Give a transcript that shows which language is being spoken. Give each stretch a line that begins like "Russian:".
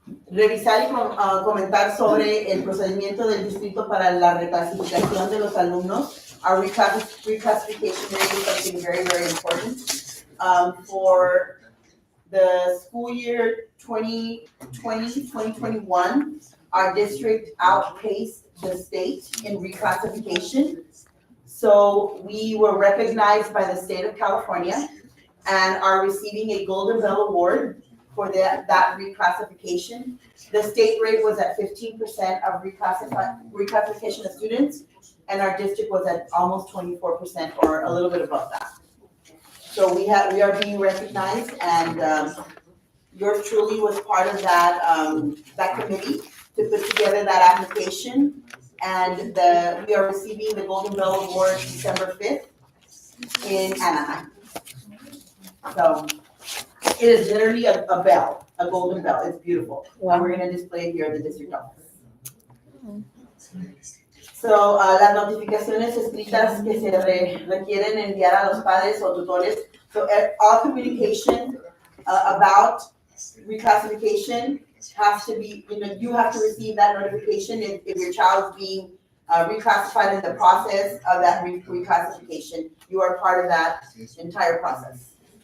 Spanish: Revisar y comentar sobre el procedimiento del distrito para la reclasificación de los alumnos.
English: Our reclassification is something very, very important. For the school year 2020-2021, our district outpaced the state in reclassification. So we were recognized by the state of California and are receiving a Golden Bell Award for that reclassification. The state rate was at 15% of reclassification of students, and our district was at almost 24% or a little bit above that. So we are being recognized, and yours truly was part of that committee to put together that application. And we are receiving the Golden Bell Award December 5th in Anaheim. So it is literally a bell, a golden bell. It's beautiful. Wow. And we're going to display it here at the district office. So,
Spanish: las notificaciones escritas que se requieren enviar a los padres o tutores.
English: So, all communication about reclassification has to be, you have to receive that notification if your child's being reclassified in the process of that reclassification. You are part of that entire process.